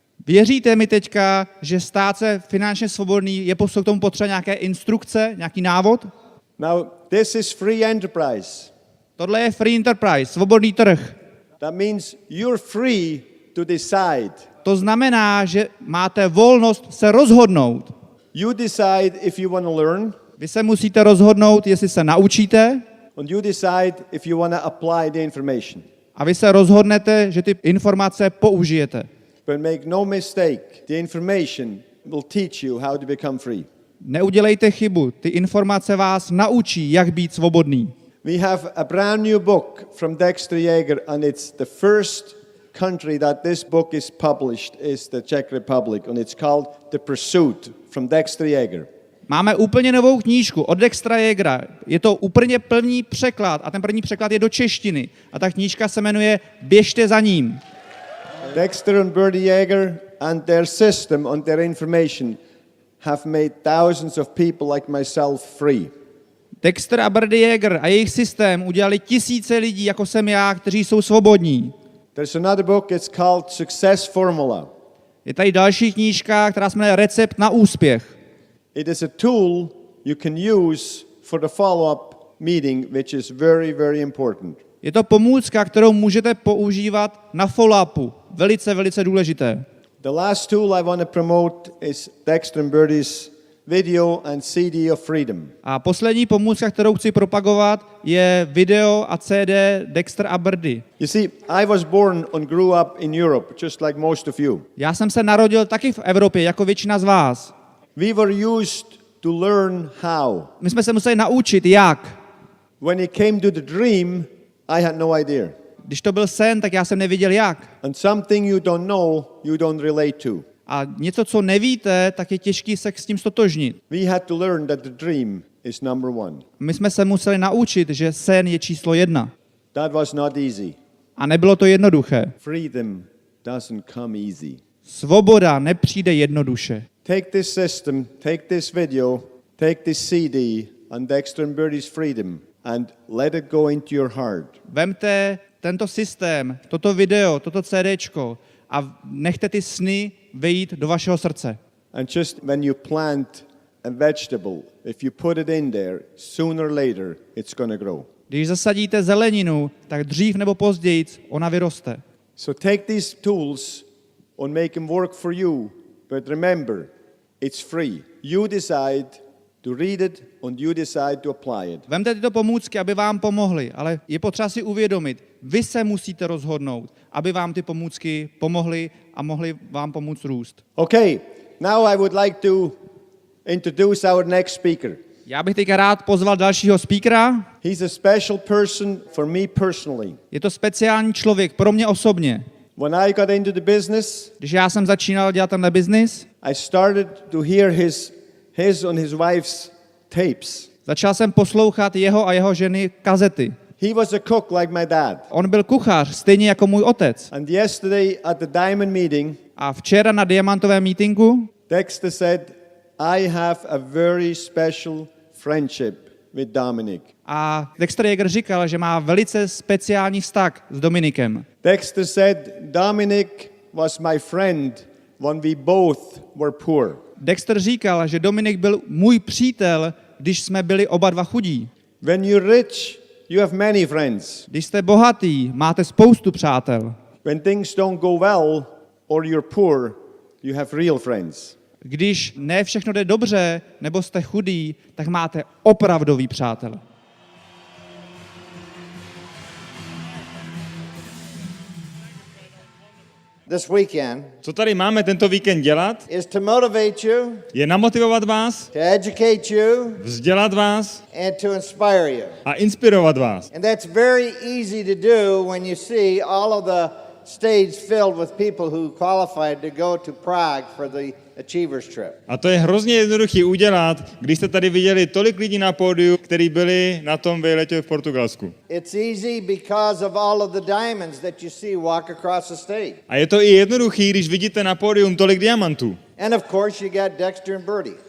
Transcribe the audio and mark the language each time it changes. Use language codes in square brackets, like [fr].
[cs] Věříte mi teďka, že stát se finančně svobodný je k tomu potřeba nějaké instrukce, nějaký návod? [en] Now, this is free enterprise. [cs] Tohle je free enterprise, svobodný trh. [en] That means you're free to decide. [cs] To znamená, že máte volnost se rozhodnout. [en] You decide if you want to learn, [cs] Vy se musíte rozhodnout, jestli se naučíte, [en] and you decide if you want to apply the information. [cs] a vy se rozhodnete, že ty informace použijete. [en] But make no mistake, the information will teach you how to become free. [cs] Neudělejte chybu, ty informace vás naučí, jak být svobodný. [en] We have a brand new book from Dexter Yager, and it's the first country that this book is published is the Czech Republic, and it's called The Pursuit from Dexter Yager. [cs] Máme úplně novou knížku od Dextera Yagera. Je to úplně první překlad a ten první překlad je do češtiny. A ta knížka se jmenuje Běžte za ním. [en] Dexter and Bertie Yager and their system and their information have made thousands of people like myself free. [cs] Dexter a Bertie Yager a jejich systém udělali tisíce lidí, jako jsem já, kteří jsou svobodní. [en] There's another book, it's called Success Formula. [cs] Je tady další knížka, která se jmenuje Recept na úspěch. [en] It is a tool you can use for the follow-up meeting, which is very, very important. [cs] Je to pomůcka, kterou můžete používat na follow-upu. Velice, velice důležité. [en] The last tool I want to promote is Dexter and Bertie's video and CD of freedom. [cs] A poslední pomůcka, kterou chci propagovat, je video a CD Dexter a Bertie. [en] You see, I was born and grew up in Europe, just like most of you. [cs] Já jsem se narodil taky v Evropě, jako většina z vás. [en] We were used to learn how. [cs] My jsme se museli naučit, jak. [en] When it came to the dream, I had no idea. [cs] Když to byl sen, tak já jsem nevěděl jak. [en] And something you don't know, you don't relate to. [cs] A něco, co nevíte, tak je těžký se s tím stotožnit. [en] We had to learn that the dream is number one. [cs] My jsme se museli naučit, že sen je číslo 1. [en] That was not easy. [cs] A nebylo to jednoduché. [en] Freedom doesn't come easy. [cs] Svoboda nepřijde jednoduše. [en] Take this system, take this video, take this CD and Dexter and Bertie's freedom and let it go into your heart. [cs] Vemte tento systém, toto video, toto CDčko a nechte ty sny vejít do vašeho srdce. [en] And just when you plant a vegetable, if you put it in there, sooner or later it's going to grow. [cs] Když zasadíte zeleninu, tak dřív nebo později ona vyroste. [en] So take these tools and make them work for you, but remember, it's free. You decide to read it and you decide to apply it. [cs] Vemte tyto pomůcky, aby vám pomohly, ale je potřeba si uvědomit, vy se musíte rozhodnout, aby vám ty pomůcky pomohly a mohly vám pomoct růst. [en] Okay, now I would like to introduce our next speaker. [cs] Já bych teďka rád pozval dalšího speakera. [en] He's a special person for me personally. [cs] Je to speciální člověk pro mě osobně. [en] When I got into the business, [cs] Když já jsem začínal dělat tenhle biznis, [en] I started to hear his and his wife's tapes. [cs] začal jsem poslouchat jeho a jeho ženy kazety. [en] He was a cook like my dad. [cs] On byl kuchař, stejně jako můj otec. [en] And yesterday at the Diamond meeting, [cs] A včera na diamantovém meetingu [en] Dexter said, I have a very special friendship with Dominic. [cs] a Dexter Yager říkal, že má velice speciální vztah s Dominikem. [en] Dexter said, Dominic was my friend when we both were poor. [cs] Dexter říkal, že Dominik byl můj přítel, když jsme byli oba dva chudí. [en] When you're rich, you have many friends. [cs] Když jste bohatý, máte spoustu přátel. [en] When things don't go well or you're poor, you have real friends. [cs] Když ne všechno jde dobře, nebo jste chudý, tak máte opravdový přátel. [en] This weekend [cs] Co tady máme tento víkend dělat, [en] is to motivate you, [cs] je namotivovat vás, [en] to educate you, [cs] vzdělat vás [en] and to inspire you. [cs] a inspirovat vás. [en] And that's very easy to do when you see all of the stage filled with people who qualified to go to Prague for the Achievers Trip. [cs] A to je hrozně jednoduchý udělat, když jste tady viděli tolik lidí na pódiu, kteří byli na tom výletě v Portugalsku. [en] It's easy because of all of the diamonds that you see walk across the stage. [cs] A je to i jednoduchý, když vidíte na pódium tolik diamantů. [en] And of course you got Dexter and Bertie.